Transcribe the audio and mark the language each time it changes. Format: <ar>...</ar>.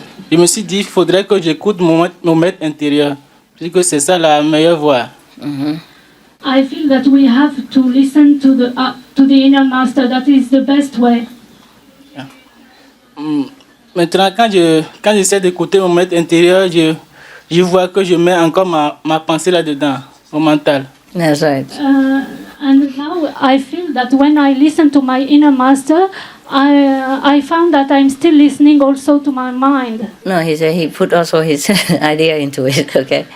<fr>Je me suis dit, il faudrait que j'écoute mon maître intérieur, puisque c'est ça la meilleure voie.</fr> <en>I feel that we have to listen to the inner master. That is the best way.</en> <fr>Maintenant, quand j'essaie d'écouter mon maître intérieur, je vois que je mets encore ma pensée là-dedans, mon mental.</fr> <en>That's right. And now I feel that when I listen to my inner master, I found that I'm still listening also to my mind. No, he said he put also his idea into it, okay?</en>